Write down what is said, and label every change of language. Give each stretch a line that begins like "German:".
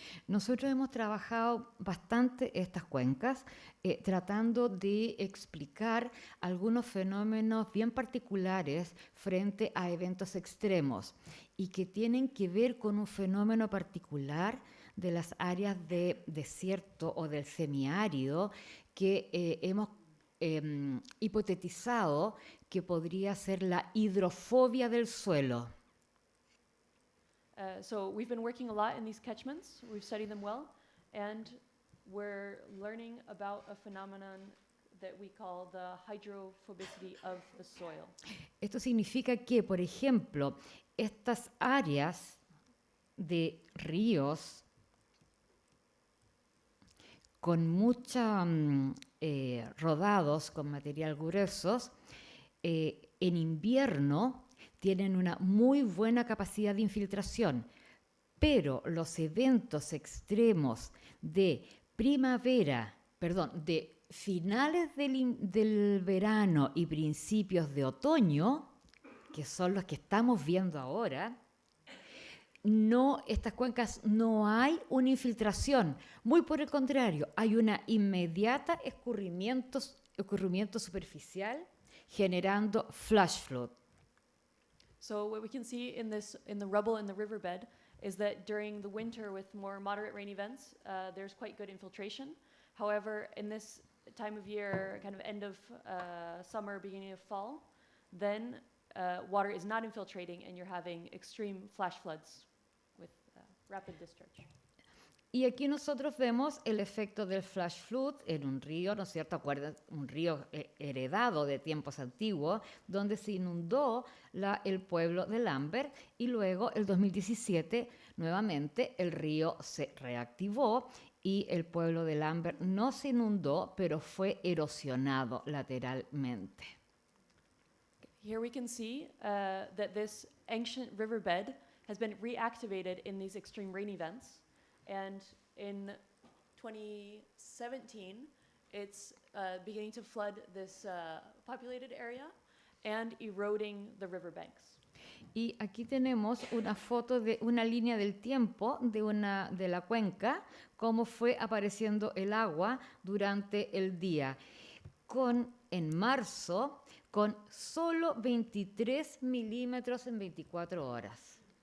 Spanish: Nosotros hemos trabajado bastante estas cuencas, tratando de explicar algunos fenómenos bien particulares frente a eventos extremos y que tienen que ver con un fenómeno particular de las áreas de desierto o del semiárido que hemos hipotetizado que podría ser la hidrofobia del suelo.
English: So we've been working a lot in these catchments. We've studied them well, and we're learning about a phenomenon that we call the hydrophobicity of the soil.
Spanish: Esto significa que, por ejemplo, estas áreas de ríos con mucha rodados con material gruesos, en invierno tienen una muy buena capacidad de infiltración, pero los eventos extremos de de finales del verano y principios de otoño, que son los que estamos viendo ahora, estas cuencas no hay una infiltración, muy por el contrario, hay una inmediata escurrimiento superficial generando flash flood.
English: So what we can see in the rubble in the riverbed is that during the winter with more moderate rain events, there's quite good infiltration. However, in this time of year, kind of end of summer, beginning of fall, then water is not infiltrating and you're having extreme flash floods with rapid discharge.
Spanish: Y aquí nosotros vemos el efecto del flash flood en un río, ¿no es cierto? Acuérdense, un río heredado de tiempos antiguos, donde se inundó el pueblo de Lambert y luego, el 2017, nuevamente el río se reactivó y el pueblo de Lambert no se inundó, pero fue erosionado lateralmente.
English: Here we can see that this ancient riverbed has been reactivated in these extreme rain events. And in 2017, it's beginning to flood this populated area and eroding the riverbanks.
Spanish: Y aquí tenemos una foto de una línea del tiempo de la cuenca, cómo fue apareciendo el agua durante el día. En marzo, con solo 23 milímetros en 24 horas.